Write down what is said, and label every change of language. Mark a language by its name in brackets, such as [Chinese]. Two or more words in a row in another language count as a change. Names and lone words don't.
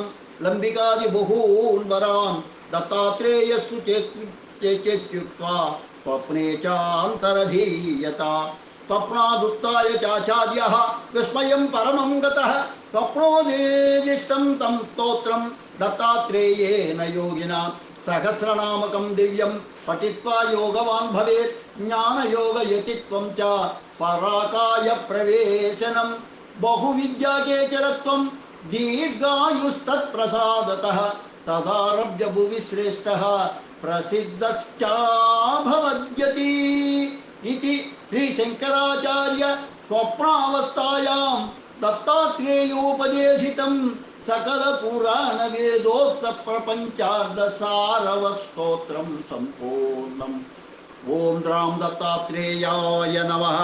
[Sanskrit] లంబికాది బహూన్ వరాన్ దత్తాత్రేయస్సు చేత్యుక్త్వా స్వప్నే చాంతరధీయత స్వప్నాదుత్థాయ చాచార్యః విస్మయం పరమం గతః స్వప్నోదేదిష్టం తం స్తోత్రం దత్తాత్రేయేన యోగినా సహస్రనామకం దివ్యం పఠిత్వా యోగవాన్ భవేత్ జ్ఞానయోగయతిత్వం చ పరాకాయ ప్రవేశనం బహువిద్యాకేచరత్వం దీర్ఘాయుస్తత్ప్రసాదతః తదారభ్య భువి శ్రేష్టః ప్రసిద్ధశ్చాభవద్యతి इति श्री शंकराचार्य स्वप्नावस्थायां दत्तात्रेयोपदेशितं सकल पुराण वेदोक्त प्रपंचार्ध सारवस्तोत्रं संपूर्णम्। ओम द्राम दत्तात्रेयाय नमः।